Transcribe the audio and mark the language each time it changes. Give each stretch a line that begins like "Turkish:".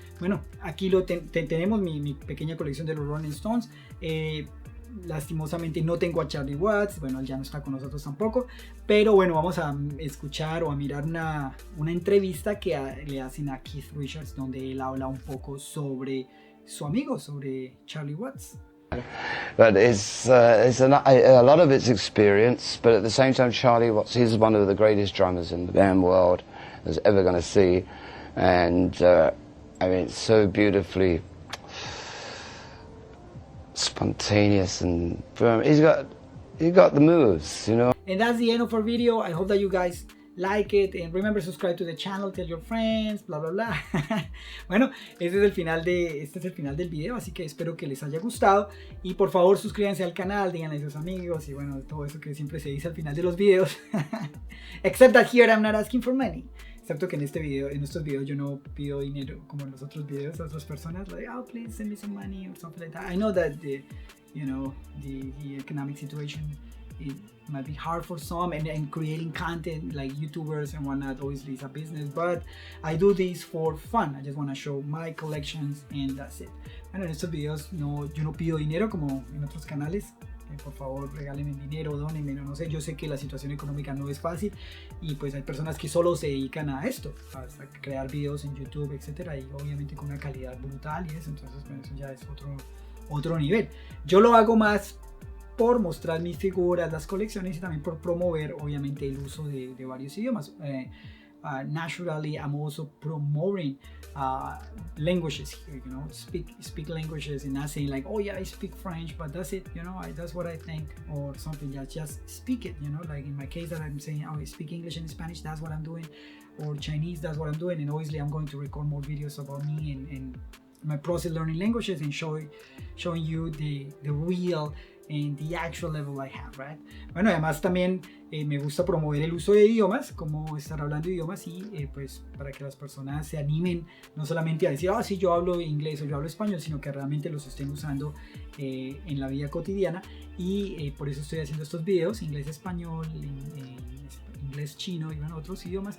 Spanish: Bueno, aquí tenemos mi pequeña colección de los Rolling Stones. Lastimosamente no tengo a Charlie Watts, bueno, él ya no está con nosotros tampoco, pero bueno, vamos a escuchar o a mirar una entrevista que le hacen a Keith Richards, donde él habla un poco sobre su amigo, sobre Charlie Watts.
English: But it's a lot of it's experience, but at the same time, Charlie Watts is one of the greatest drummers in the band world that's ever going to see, and I mean, it's so beautifully spontaneous and firm. He's got the moves, you know. And that's the end of our video. I hope that you guys like it, and remember, subscribe to the channel, tell your friends, bla bla bla.
Spanish: Bueno, este es el final del video, así que espero que les haya gustado, y por favor suscríbanse al canal, díganle a sus amigos y bueno, todo eso que siempre se dice al final de los videos.
English: Except that here I'm not asking for money.
Spanish: Excepto que en estos videos yo no pido dinero como en los otros videos a otras personas,
English: like, oh, please send me some money or something like that. I know that the economic situation, it might be hard for some, and creating content like YouTubers and whatnot obviously is a business, but I do this for fun. I just want to show my collections and that's it.
Spanish: Bueno, en estos videos yo no pido dinero como en otros canales. Por favor, regálenme dinero, dónenme, no sé, yo sé que la situación económica no es fácil y pues hay personas que solo se dedican a esto, a crear videos en YouTube, etcétera, y obviamente con una calidad brutal y eso, entonces bueno, eso ya es otro nivel. Yo lo hago más por mostrar mis figuras, las colecciones y también por promover obviamente el uso de varios idiomas.
English: Naturally, I'm also promoting languages here, you know, speak languages and not saying like, oh yeah, I speak French, but that's it, you know, that's what I think or something. Just speak it, you know, like in my case that I'm saying, oh, I speak English and Spanish, that's what I'm doing, or Chinese, that's what I'm doing, and obviously I'm going to record more videos about me and my process learning languages and showing you the real and the actual level I have, right?
Spanish: Bueno, además también me gusta promover el uso de idiomas, como estar hablando idiomas y pues para que las personas se animen no solamente a decir, ah, sí, yo hablo inglés o yo hablo español, sino que realmente los estén usando en la vida cotidiana y por eso estoy haciendo estos videos, inglés-español, inglés-chino y bueno, otros idiomas.